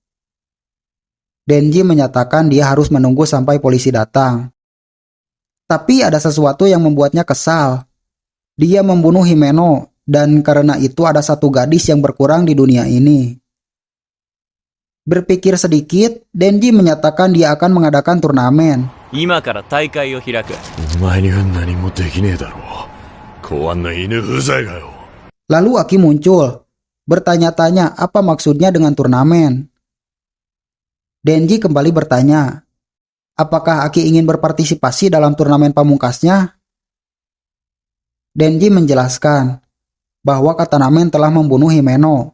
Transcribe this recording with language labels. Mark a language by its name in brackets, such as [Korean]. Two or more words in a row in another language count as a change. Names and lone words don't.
[Indonesian] Denji menyatakan dia harus menunggu sampai polisi datang. Tapi ada sesuatu yang membuatnya kesal. Dia membunuh Himeno, dan karena itu ada satu gadis yang berkurang di dunia ini. Berpikir sedikit, Denji menyatakan dia akan mengadakan turnamen. [Japanese] 今から大会を開く。お前には何もできねえだろう。公安の犬うざいがよ。 [Indonesian] Lalu Aki muncul, bertanya-tanya apa maksudnya dengan turnamen. Denji kembali bertanya, apakah Aki ingin berpartisipasi dalam turnamen pamungkasnya? Denji menjelaskan bahwa Katanamen telah membunuh Himeno.